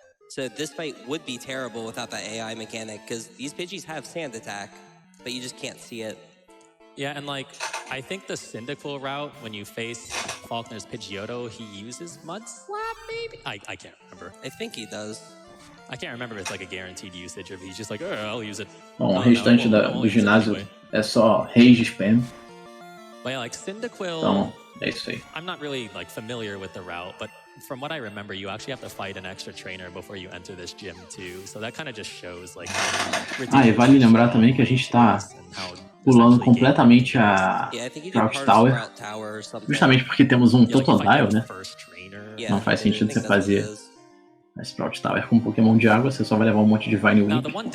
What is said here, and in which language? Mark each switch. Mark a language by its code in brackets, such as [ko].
[en] So this fight would be terrible without that AI mechanic, because these Pidgeys have sand attack, but you just can't see it. Yeah, and like, I think the Cyndaquil route, when you face Faulkner's Pidgeotto, he uses Mud Slap, maybe? I can't remember. I think he does. I can't remember if it's like a guaranteed usage, or if he's just like, oh, I'll use it. [pt] Bom, o restante do ginásio é só Rage Spam. [en] But yeah, like Cyndaquil... [pt] Então, é isso aí. [en] I'm not really like familiar with the route, but from what I remember, you actually have to fight an extra trainer before you enter this gym too. So that kind of just shows like. [pt] E vale lembrar também que a gente está pulando completamente a Crouch Tower, justamente porque temos um Totodile, né? Não faz sentido você fazer a Sprout Tower com Pokémon de água, você só vai levar um monte de Vine Whip.